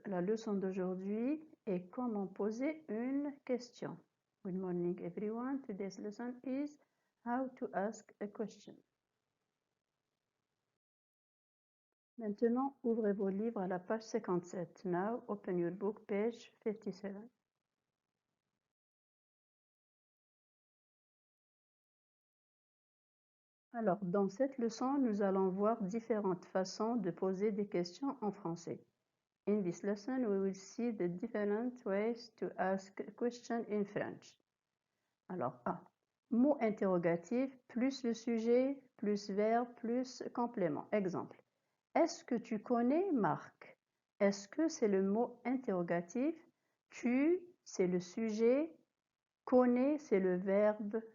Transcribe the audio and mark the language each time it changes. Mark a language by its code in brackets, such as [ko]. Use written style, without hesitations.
[fr] La leçon d'aujourd'hui est comment poser une question. [en] Good morning everyone. Today's lesson is how to ask a question. [fr] Maintenant, ouvrez vos livres à la page 57. [en] Now, open your book, page 57. [fr] Alors, dans cette leçon, nous allons voir différentes façons de poser des questions en français. [en] In this lesson, we will see the different ways to ask a question in French. [fr] Alors, A. Mot interrogatif plus le sujet, plus verbe, plus complément. Exemple. Est-ce que tu connais Marc? Est-ce que c'est le mot interrogatif? Tu, c'est le sujet. Connais, c'est le verbe.